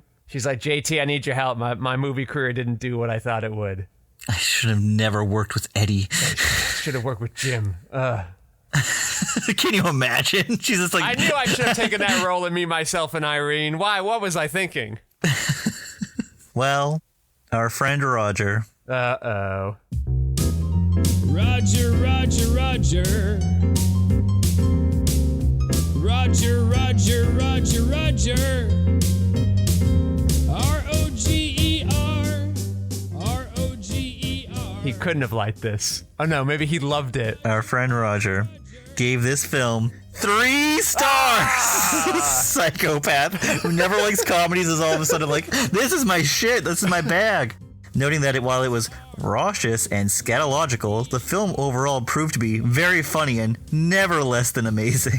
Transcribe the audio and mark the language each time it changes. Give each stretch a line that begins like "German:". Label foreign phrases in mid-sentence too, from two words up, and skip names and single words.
English: She's like, JT, I need your help. My movie career didn't do what I thought it would. I should have never worked with Eddie. I should have worked with Jim. Can you imagine? She's just like... I knew I should have taken that role in Me, Myself, and Irene. Why? What was I thinking? Well... Our friend Roger Uh-oh. Roger, Roger, Roger. Roger, Roger, Roger, Roger. R-O-G-E-R. R-O-G-E-R. He couldn't have liked this. Oh no, maybe he loved it. Our friend Roger gave this film 3 stars. Psychopath who never likes comedies is all of a sudden like, this is my shit, this is my bag. Noting that while it was raucous and scatological, the film overall proved to be very funny and never less than amazing.